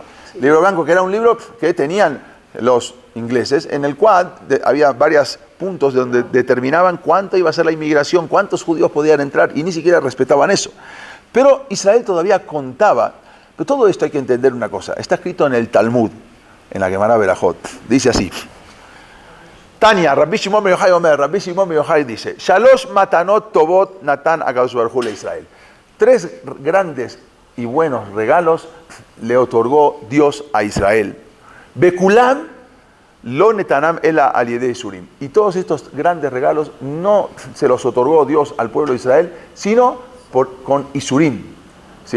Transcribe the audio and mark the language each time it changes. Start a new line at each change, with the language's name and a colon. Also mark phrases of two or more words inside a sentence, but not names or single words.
Spanish: El libro blanco, que era un libro que tenían los ingleses, en el cual había varias puntos donde determinaban cuánto iba a ser la inmigración, cuántos judíos podían entrar, y ni siquiera respetaban eso. Pero Israel todavía contaba. Pero todo esto hay que entender una cosa. Está escrito en el Talmud, en la Gemara Berajot. Dice así.
Hebrew: תניא רבי שמעון בן יוחאי אומר רבי שמעון בן יוחאי dice, שלוש מתנות טובות נתן הקדוש ברוך הוא לישראל.
Spanish: 3 grandes y buenos regalos le otorgó Dios a Israel.
Hebrew: בכולם לא נתנם אלא על ידי יסורים.
Spanish: Y todos estos grandes regalos no se los otorgó Dios al pueblo de Israel, sino con isurim, ¿sí?